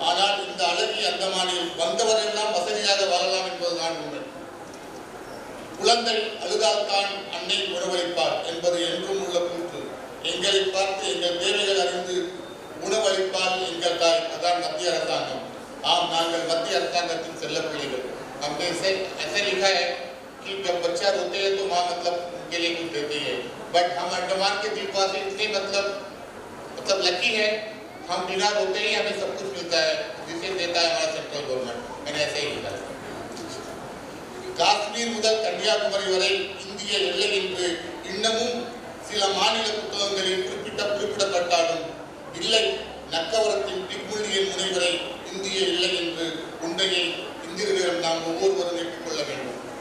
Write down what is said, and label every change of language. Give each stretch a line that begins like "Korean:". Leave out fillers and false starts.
Tamil: ஆனால் இந்த அழகிய அந்தமானில் வந்தவரெல்லாம் வசதியாக வாழலாம் என்பதுதான் உண்மை. குழந்தை அழுதால்தான் அன்னை உணவளிப்பார் என்பது என்றும் உள்ள கூற்று. எங்களை பார்த்து எங்கள் தேவைகள் அறிந்து உணவளிப்பால் எங்கள் தாய். அதான் மத்திய அரசாங்கம். ஆம், நாங்கள் மத்திய அரசாங்கத்தின் செல்ல பிள்ளைகள்.
Hindi: हमने ऐसे लिखा है कि जब बच्चा रोते हैं तो माँ मतलब उनके लिए कुछ देती है, बट हम अंडमान के द्वीपवासी इतने मतलब लकी है, हम बिना रोते ही हमें सब कुछ मिलता है जिसे देता है हमारा सेंट्रल गवर्नमेंट. मैंने ऐसे ही लिखा है.
Tamil: காஷ்மீர் முதல் கன்னியாகுமரி வரை இந்திய எல்லை என்று இன்னமும் சில மாநில புத்தகங்களில் குறிப்பிடப்பட்டாலும் இல்லை, நக்கவரத்தின் பிக்முள்ளியின் முனைவரை இந்திய எல்லை என்று உண்மையை இந்தியர்களிடம் நாம் ஒவ்வொருவரும் ஏற்றுக்கொள்ள வேண்டும்.